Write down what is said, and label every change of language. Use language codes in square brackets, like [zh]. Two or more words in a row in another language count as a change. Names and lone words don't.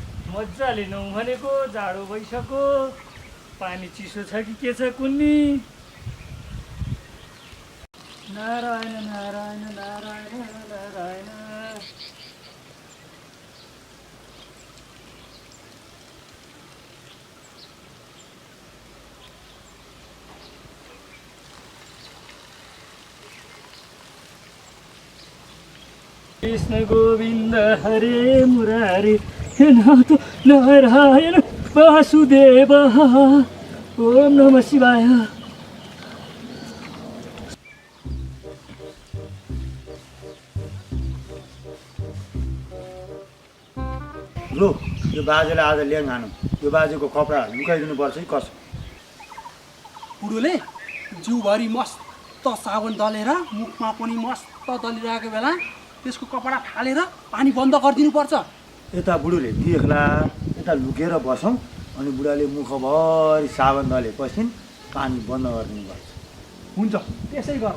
[ne] मजाले नौ भनेको जाडो भइसक्यो पानी चिसो छ कि के छ कुन्नी [sa] नारायण नारायण नारायण नारायण कृष्ण गोविंद हरे मुरारी नाथ नारायण वासुदेव ओम नमः शिवाय। [ne] लो यो बाजेले आज ल्याङ हानु यो बाजेको कपडा लुकाइदिनु पर्छ है कसो बुढोले जिउभरि मस्त साबुन दलेर मुखमा पनि मस्त दलिरहेको बेला त्यसको कपडा फालेर पानी बन्द गरिदिनु पर्छ। यता बुढोले देख्ला यता लुकेर बसौँ अनि बुढाले मुखभरि साबुन दलेपछि पानी बन्द गरिदिनु पर्छ। हुन्छ त्यसै गर।